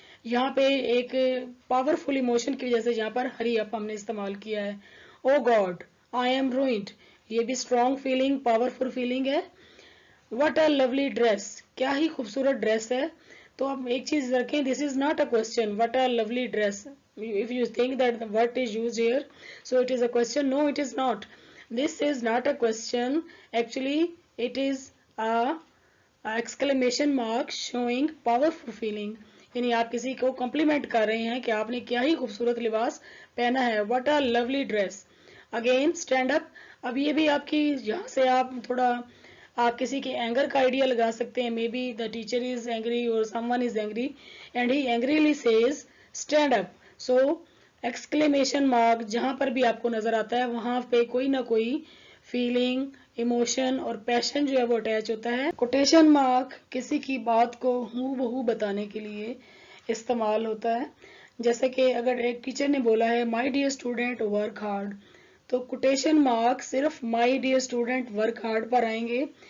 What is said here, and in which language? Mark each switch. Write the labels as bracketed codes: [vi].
[ur] یہاں پہ ایک پاورفل ایموشن کی وجہ سے یہاں پر ہری اپ ہم نے استعمال کیا ہے. [en] oh God I am ruined, [ur] یہ بھی اسٹرانگ فیلنگ، پاورفل فیلنگ ہے. [en] what a lovely dress, [ur] کیا ہی خوبصورت ڈریس ہے. تو آپ ایک چیز رکھیں، [en] This is not a question what a lovely dress. If you think that the word is used here, so it is a question. No, it is not. This is not a question. Actually, it is a exclamation mark showing powerful feeling. [ur] یعنی آپ کسی کو complement کر رہے ہیں کہ آپ نے کیا ہی خوبصورت لباس پہنا ہے. [en] What a lovely dress. Again, stand up. [ur] اب یہ بھی آپ کی یہاں سے آپ تھوڑا آپ کسی کے اینگر کا آئیڈیا لگا سکتے ہیں. [en] Maybe the teacher is angry or someone is angry and he angrily says stand up. [ur] So exclamation mark جہاں پر بھی آپ کو نظر آتا ہے وہاں پہ کوئی نہ کوئی فیلنگ، ایموشن اور پیشن جو ہے وہ اٹیچ ہوتا ہے. کوٹیشن مارک کسی کی بات کو ہو بہو بتانے کے لیے استعمال ہوتا ہے. جیسے کہ اگر ایک ٹیچر نے بولا ہے [en] my dear student work hard, [ur] تو کوٹیشن مارک صرف my dear student work hard پر آئیں گے.